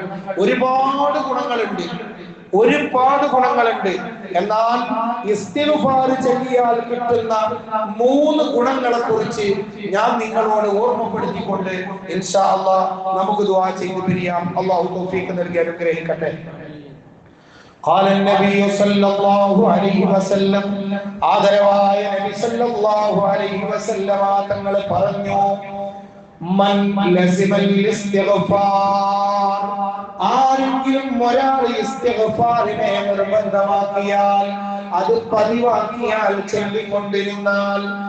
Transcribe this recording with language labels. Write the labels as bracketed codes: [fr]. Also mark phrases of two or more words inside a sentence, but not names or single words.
[ml] ഒരുപാട് ഗുണങ്ങളുണ്ട്. എന്നാൽ ഇസ്തിഗ്ഫാർ ചൊല്ലിയാൽ കിട്ടുന്ന 3 ഗുണങ്ങളെ കുറിച്ച് ഞാൻ നിങ്ങളോട് ഓർമ്മപ്പെടുത്തിക്കൊണ്ട് [ar] إن شاء الله [ml] നമുക്ക് ദുആ ചെയ്തു പിരിയാം. അല്ലാഹു തൗഫീഖ് നൽകി അനുഗ്രഹിക്കട്ടെ. [ar] قال النبي صلى الله عليه وسلم, [ml] ആദരവായ നബി [ar] صلى الله عليه وسلم [ml] തങ്ങൾ പറഞ്ഞു, [ar] من لزم الاستغفار, [ml] ആരെങ്കിലും ഒരാൾ ഇസ്തിഗ്ഫാറിനെ നിർബന്ധമാക്കിയാൽ, അത് പതിവാക്കിയാൽ, ചൊല്ലിക്കൊണ്ടിരുന്നാൽ,